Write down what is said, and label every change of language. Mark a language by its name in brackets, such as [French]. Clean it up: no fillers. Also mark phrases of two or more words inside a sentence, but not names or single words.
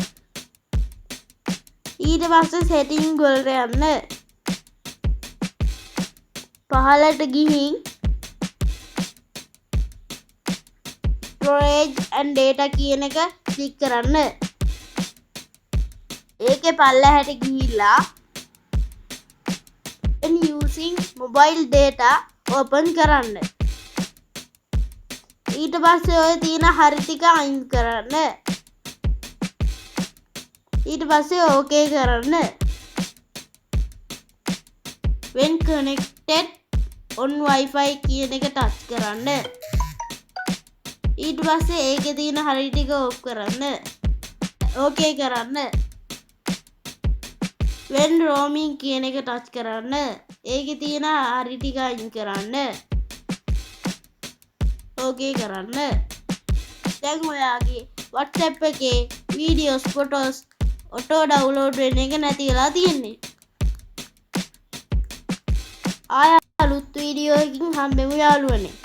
[Sinhala] ඊට පස්සේ setting වලට යන්න. පහළට ගිහින් [English] storage and data [Sinhala] කියන එක ක්ලික් කරන්න. ඒකේ පල්ලෙහාට ගිහිල්ලා [English] using mobile data open [Sinhala] කරන්න. ඊට පස්සේ ඔය තියෙන හරි ටික අයින් කරන්න. ඊට පස්සේ okay කරන්න. [English] when connected on wifi [Sinhala] කියන එක ටච් කරන්න. ඊට පස්සේ ඒකේ තියෙන හරි ටික ඔෆ් කරන්න. okay කරන්න. [English] when roaming [Sinhala] කියන එක ටච් කරන්න. ඒකේ තියෙන හරි ටික අයින් කරන්න. okay කරන්න. දැන් ඔයාගේ WhatsApp එකේ [English] videos photos auto download [Sinhala] වෙන එක නැති වෙලා තියෙන්නේ. ආය අලුත් වීඩියෝ එකකින් හම්බෙමු යාළුවනේ.